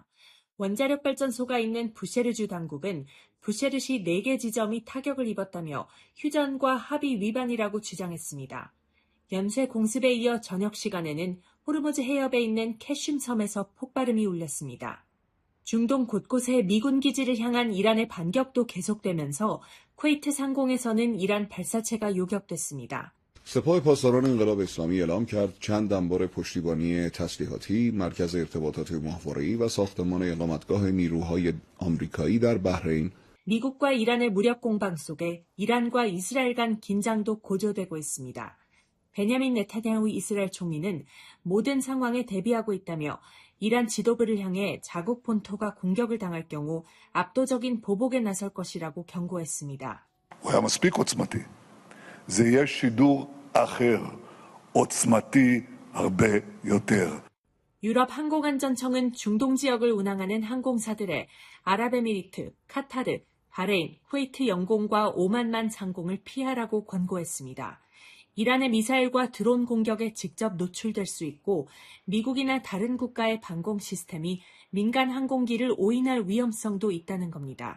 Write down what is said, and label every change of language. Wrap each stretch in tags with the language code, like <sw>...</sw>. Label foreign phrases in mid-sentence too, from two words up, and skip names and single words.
<ko>원자력 발전소가 있는 부셰르주 당국은 부셰르시 4개 지점이 타격을 입었다며 휴전과 합의 위반이라고 주장했습니다. 연쇄 공습에 이어 저녁 시간에는 호르무즈 해협에 있는 캐슘 섬에서 폭발음이 울렸습니다. 중동 곳곳에 미군 기지를 향한 이란의 반격도 계속되면서 쿠웨이트 상공에서는 이란 발사체가 요격됐습니다.</ko> <fa>سپاه پاسداران انقلاب اسلامی اعلام کرد چند انبار پشتیبانی تسلیحاتی، مرکز ارتباطات ماهواره‌ای و ساختمان اقامتگاه نیروهای آمریکایی در بحرین.</fa> <ko>미국과 이란의 무력 공방 속에 이란과 이스라엘 간 긴장도 고조되고 있습니다. 베냐민 네타냐후 이스라엘 총리는 모든 상황에 대비하고 있다며 이란 지도부를 향해 자국 본토가 공격을 당할 경우 압도적인 보복에 나설 것이라고 경고했습니다.</ko> <he>והיה מספיק עוצמתי. זה יהיה שידור אחר, עוצמתי הרבה יותר.</he> <ko>유럽 항공안전청은 중동 지역을 운항하는 항공사들의 아랍에미리트, 카타르, 바레인, 쿠웨이트 영공과 오만만 상공을 피하라고 권고했습니다. 이란의 미사일과 드론 공격에 직접 노출될 수 있고 미국이나 다른 국가의 방공 시스템이 민간 항공기를 오인할 위험성도 있다는 겁니다.</ko>